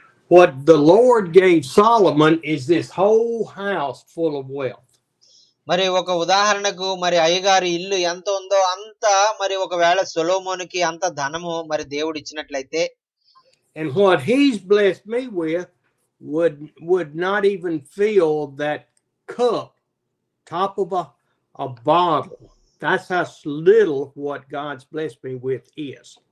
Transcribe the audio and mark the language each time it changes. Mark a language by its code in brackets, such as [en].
[en] What the Lord gave Solomon is this whole house full of wealth. [te] మరి ఒక ఉదాహరణకు మరి అయ్యగారి ఇల్లు ఎంత ఉందో అంత మరి ఒకవేళ సొలొమోనుకి అంత ధనము మరి దేవుడు ఇచ్చినట్లయితే, [en] and what he's blessed me with would not even fill that cup, top of a bottle. That's how little what God's blessed me with is.